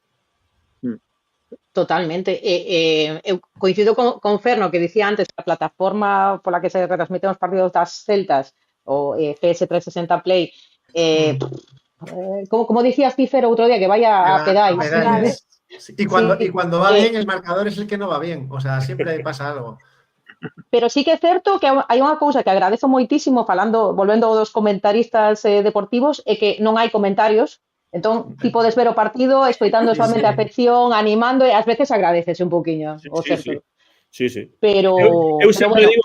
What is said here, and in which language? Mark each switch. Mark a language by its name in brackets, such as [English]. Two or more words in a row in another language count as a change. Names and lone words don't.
[Galician] Totalmente. Eu coincido con Ferno, que dicía antes, a plataforma pola que se retransmiten os partidos das Celtas, o PS360 Play, como dicías ti, Fer, outro día, [Spanish] que vaya [Galician] a pedais. [Spanish] Sí. Y cuando va bien, el marcador es el que no va bien. O sea, siempre pasa algo. [Galician] Pero sí que é certo que hai unha cousa que agradezo moitísimo, volvendo dos comentaristas deportivos, é que non hai comentarios. Entón, ti podes ver o partido escoitando solamente a afección, animando, e ás veces agradecese un pouquiño, o certo. Sí. Pero eu sempre bueno,